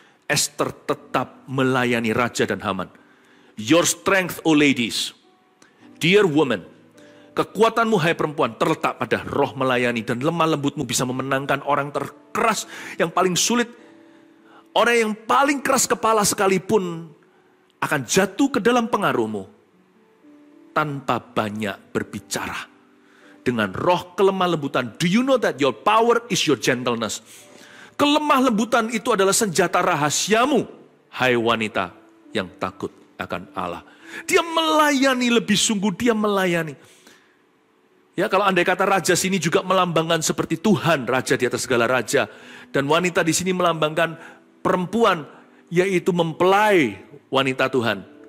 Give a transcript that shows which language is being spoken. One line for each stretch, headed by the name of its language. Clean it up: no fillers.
Indonesian: Ester tetap melayani raja dan Haman.
English: Your strength, O ladies, dear woman,
Indonesian: kekuatanmu hai perempuan terletak pada roh melayani, dan lemah lembutmu bisa memenangkan orang terkeras yang paling sulit. Orang yang paling keras kepala sekalipun akan jatuh ke dalam pengaruhmu tanpa banyak berbicara. Dengan roh kelemah lembutan.
English: Do you know that your power is your gentleness?
Indonesian: Kelemah lembutan itu adalah senjata rahasiamu, hai wanita yang takut akan Allah. Dia melayani lebih sungguh, dia melayani. Ya, kalau andai kata raja sini juga melambangkan seperti Tuhan, raja di atas segala raja. Dan wanita di sini melambangkan perempuan, yaitu mempelai wanita Tuhan.